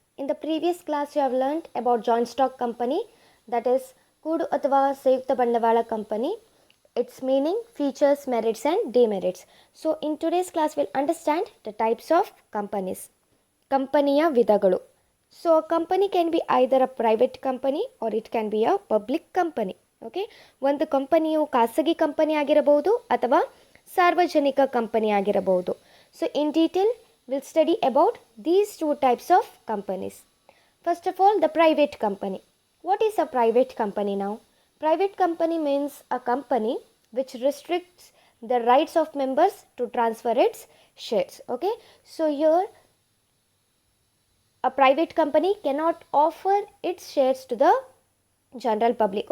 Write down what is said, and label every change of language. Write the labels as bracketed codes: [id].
[en] In the previous class you have learned about joint stock company, that is Kudu [kn] ಅಥವಾ ಸಂಯುಕ್ತ ಬಂಡವಾಳ [en] company, its meaning, features, merits and demerits. So in today's class we'll understand the types of companies. [kn] ಕಂಪನಿಯ ವಿಧಗಳು. [en] So a company can be either a private company or it can be a public company. [kn] Okay, ಒಂದು ಕಂಪನಿಯು ಖಾಸಗಿ company ಆಗಿರಬಹುದು ಅಥವಾ ಸಾರ್ವಜನಿಕ company ಆಗಿರಬಹುದು. [en] So in detail will study about these two types of companies. First of all, the private company. What is a private company ನಾವು? Private company means a company which restricts the rights of members to transfer its shares. Okay, so here a private company cannot offer its shares to the general public.